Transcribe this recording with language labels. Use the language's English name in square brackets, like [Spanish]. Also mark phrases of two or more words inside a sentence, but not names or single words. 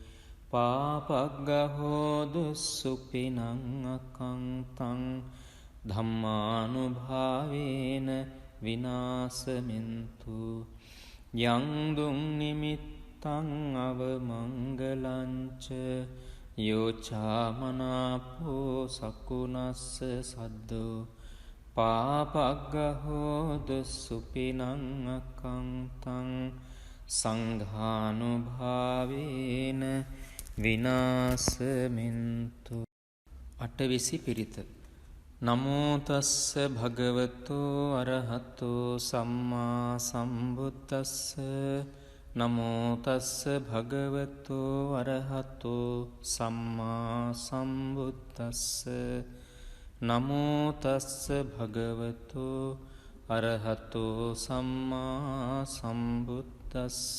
[Pali] පාපග්ගහෝද සුපිනං අකංතං ධම්මානුභාවේන විනාසමින්තු යං දුං නිමිත්තං අවමංගලංච යෝචාමනාපෝ සකුණස්ස සද්දෝ පාපග්ගහෝද සුපිනං අකංතං සංඝානුභාවේන විනාසමින්තු [Sinhala] අටවිසි පිරිත [Pali] නමෝ තස්ස භගවතෝ අරහතෝ සම්මා සම්බුද්දස්ස නමෝ තස්ස භගවතෝ අරහතෝ සම්මා සම්බුද්දස්ස නමෝ තස්ස භගවතෝ අරහතෝ සම්මා සම්බුද්දස්ස